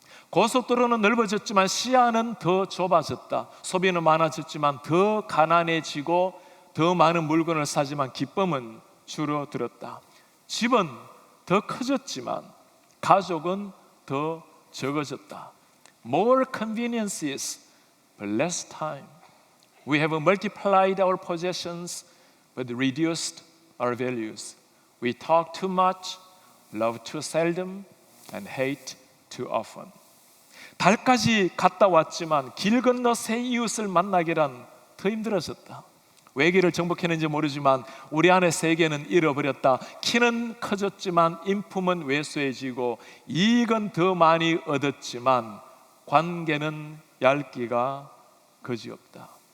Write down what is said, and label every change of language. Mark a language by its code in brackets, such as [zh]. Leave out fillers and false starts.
[ko] 고속도로는 넓어졌지만 시야는 더 좁아졌다. 소비는 많아졌지만 더 가난해지고 더 많은 물건을 사지만 기쁨은 줄어들었다. 집은 더 커졌지만 가족은 더 적어졌다. [en] More conveniences, but less time. We have multiplied our possessions, but reduced our values. We talk too much, love too seldom, and hate too often. [ko] 달까지 갔다 왔지만 길 건너 새 이웃을 만나기란 더 힘들어졌다. 외계를 정복했는지 모르지만 우리 안의 세계는 잃어버렸다. 키는 커졌지만 인품은 왜소해지고 이익은 더 많이 얻었지만 관계는 얇기가 그지없다.